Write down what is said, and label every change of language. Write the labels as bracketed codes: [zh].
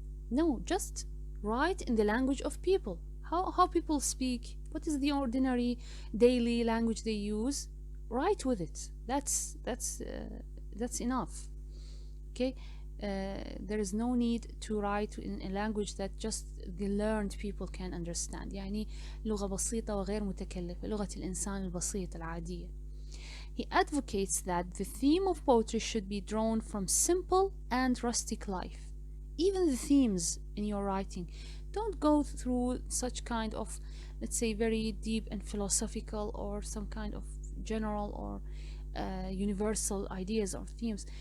[en] No, just write in the language of people. How people speak, what is the ordinary daily language they use, write with it. That's enough. Okay, there is no need to write in a language that just the learned people can understand. [ar] يعني لغة بسيطة وغير متكلفة، لغة الإنسان البسيط العادية. [en] He advocates that the theme of poetry should be drawn from simple and rustic life, even the themes in your writing. Don't go through such kind of, let's say, very deep and philosophical or some kind of general or universal ideas or themes.